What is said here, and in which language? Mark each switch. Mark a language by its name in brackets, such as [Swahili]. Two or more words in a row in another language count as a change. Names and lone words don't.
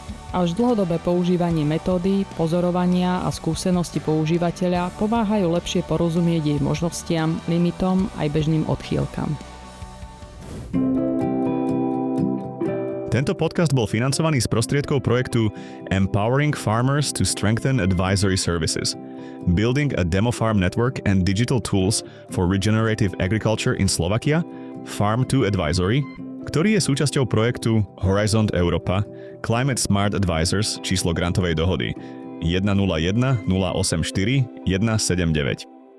[Slovak] Až dlhodobé používanie metódy, pozorovania a skúsenosti používateľa pomáhajú lepšie porozumieť jej možnostiam, limitom aj bežným odchýlkam. Tento podcast bol financovaný z prostriedkov projektu Empowering Farmers to Strengthen Advisory Services, Building a Demo Farm Network and Digital Tools for Regenerative Agriculture in Slovakia, Farm to Advisory, ktorý je súčasťou projektu Horizon Europa, Climate Smart Advisors, číslo grantovej dohody 101 084 179.